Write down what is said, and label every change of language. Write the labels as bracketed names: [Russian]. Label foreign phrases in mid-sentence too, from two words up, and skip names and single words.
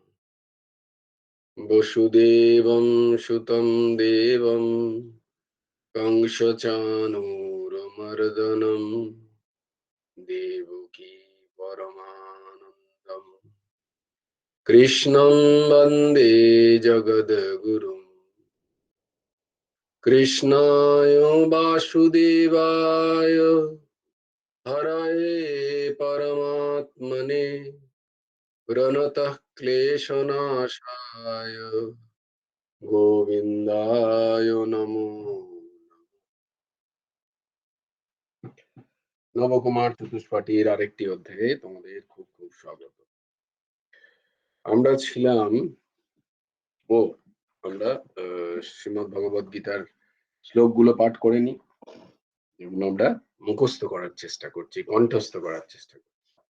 [Sanskrit] वसुदेवं सुतं देवं कंसचाणूरमर्दनं देवकी परमानन्दं कृष्णं वन्दे जगद्गुरुं। कृष्णाय वासुदेवाय हरये परमात्मने प्रणतः क्लेशनाशाय গোবিন্দায় নমো। [Bangla] নবকুমার চতুষ্পাঠীর আরেকটি অধ্যায়ে তোমাদের খুব খুব স্বাগত। আমরা ছিলাম ও আমরা শ্রীমদ্ ভগবদ গীতার শ্লোকগুলো পাঠ করে নি, যেগুলো আমরা মুখস্থ করার চেষ্টা করছি, কণ্ঠস্থ করার চেষ্টা করছি।